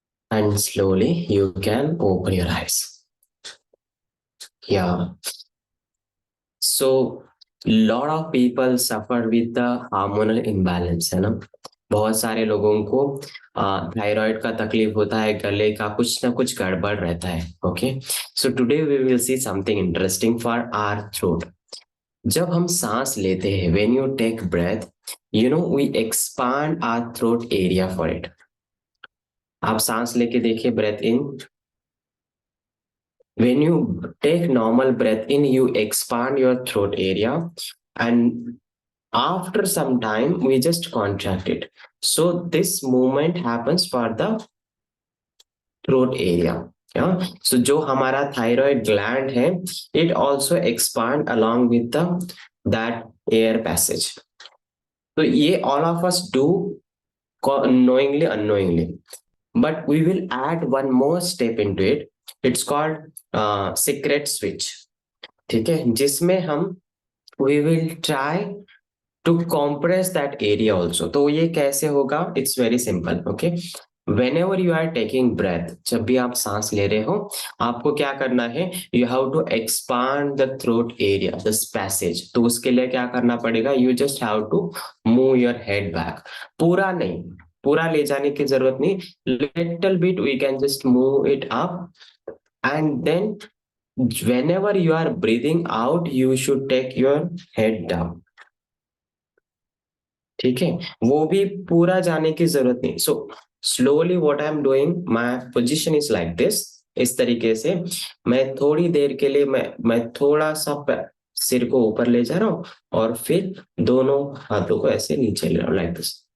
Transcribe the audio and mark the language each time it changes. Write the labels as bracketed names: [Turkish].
[English] And slowly you can open your eyes. Yeah. So lot of people suffer with the hormonal imbalance, [Hindi] है ना. बहुत सारे लोगों को थायराइड का तकलीफ होता है, गले का कुछ ना कुछ गड़बड़ रहता है. [English] Okay, so today we will see something interesting for our throat. [Hindi] जब हम सांस लेते हैं, [English] when you take breath, you know, we expand our throat area for it. [Hindi] आप सांस लेके देखिए, [English] breath in. When you take normal breath in, you expand your throat area, and after some time we just contract it. So this movement happens for the throat area. Yeah. So [Hindi] जो हमारा [English] thyroid gland है, it also expand along with the that air passage. So [Hindi] ये [English] all of us do knowingly, unknowingly. But we will add one more step into it. It's called secret switch. [Hindi] ठीक है, जिसमें हम [English] we will try to compress that area also. [Hindi] तो ये कैसे होगा? [English] It's very simple. Okay. Whenever you are taking breath, [Hindi] जब भी आप सांस ले रहे हो, आपको क्या करना है? [English] You have to expand the throat area, this passage. [Hindi] तो उसके लिए क्या करना पड़ेगा? [English] You just have to move your head back. [Hindi] पूरा नहीं, पूरा ले जाने की जरूरत नहीं. [English] Little bit we can just move it up, and then whenever you are breathing out, you should take your head down. [Hindi] ठीक है, वो भी पूरा जाने की जरूरत नहीं. [English] So slowly what I am doing, my position is like this. [Hindi] इस तरीके से मैं थोड़ी देर के लिए मैं थोड़ा सा सिर को ऊपर ले जा रहा हूं, और फिर दोनों हाथों को ऐसे नीचे ले रहा हूं, [English] Like this.